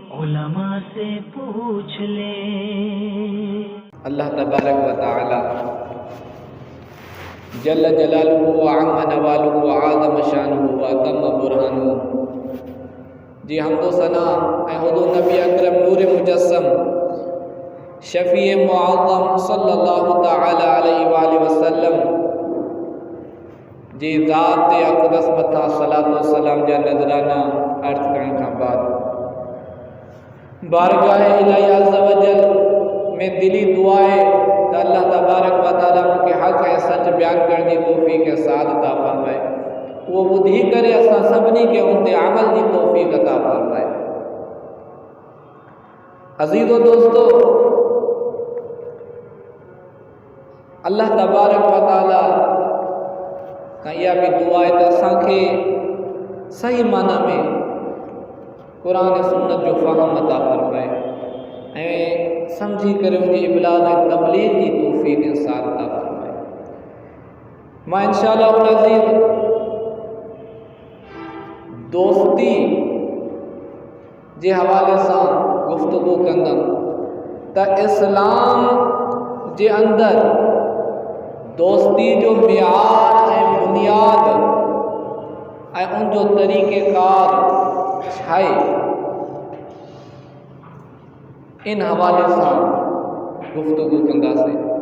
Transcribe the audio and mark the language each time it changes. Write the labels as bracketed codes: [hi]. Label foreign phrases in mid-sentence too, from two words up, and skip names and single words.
[ur] علما سے پوچھ لے. [ar] الله تبارك وتعالى جل جلاله وعم نواله وأعظم شأنه وأتم برهانه [sd] जी हम्दो सना ऐं हुदूर नबी अकरम नूर मुजस्सम शफ़ी मुअज़्ज़म [ar] صلى الله تعالى عليه وسلم [sd] जी ज़ात अक़दस मथा सलातो सलाम जा नज़राना अर्ज़ करण खां बाद [ur] بارگاہ الٰہی عز وجل میں دلی دعا ہے تو [ar] الله تبارك وتعالى [sd] मूंखे हक़ ऐं सच बयान करण जी तौफ़ीक़ ऐं साद अता फ़रमाए। वो ॿुधी करे असां सभिनी खे उन ते अमल जी तौफ़ीक़ अता फ़रमाए। अज़ीज़ो दोस्तो, [ar] الله تبارك وتعالى [sd] खां इहा बि दुआ आहे त असांखे सही माना में क़ुरान ऐं सुन्नत जो फ़हम अता फ़रमाए ऐं समझी करे उनजी इबलाग ऐं तबलीग जी तौफ़ीक़ ऐं साथ अता फ़रमाए। मां इंशाअल्लाह अज़ीज़ दोस्ती जे हवाले सां गुफ़्तगू कंदुमि त इस्लाम जे अंदरि दोस्ती जो मियार ऐं बुनियाद ऐं उनजो तरीक़ेकार छा आहे, इन हवाले सां गुफ़्तगू कंदासीं।